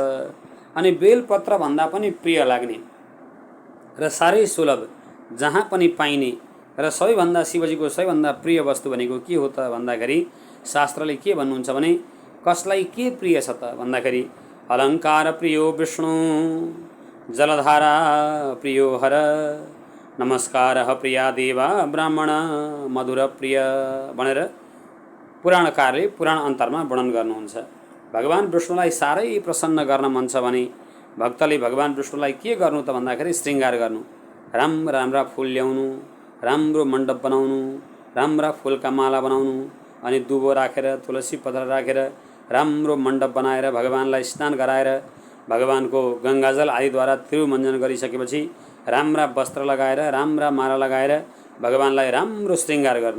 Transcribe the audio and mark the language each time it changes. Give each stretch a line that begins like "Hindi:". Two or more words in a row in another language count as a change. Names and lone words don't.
Nepali: अनि बेलपत्र भन्दा पनि प्रिय लाग्ने र साह्रै सुलभ, जहाँ पनि पाइने र सबैभन्दा शिवजीको सबैभन्दा प्रिय वस्तु भनेको के हो त भन्दाखेरि शास्त्रले के भन्नुहुन्छ भने कसलाई के प्रिय छ त भन्दाखेरि
Sanskrit: अलङ्कार प्रियो विष्णु जलधारा प्रियो हर नमस्कार प्रिया देवा ब्राह्मण मधुर प्रिय
Nepali: भनेर पुराणकारले पुराण अन्तरमा वर्णन गर्नुहुन्छ। भगवान विष्णुलाई साह्रै प्रसन्न गर्न मन छ भने भक्तले भगवान विष्णुलाई के गर्नु त भन्दाखेरि श्रृङ्गार गर्नु, राम्रा राम्रा फुल ल्याउनु, राम्रो मण्डप बनाउनु, राम्रा फुलका माला बनाउनु, अनि दुबो राखेर, तुलसी पत्र राखेर राम्रो मण्डप बनाएर भगवानलाई स्नान गराएर भगवानको गङ्गाजल आदिद्वारा तिरुमञ्जन गरिसकेपछि राम्रा वस्त्र लगाएर, राम्रा माला लगाएर भगवानलाई राम्रो श्रृङ्गार गर्नु।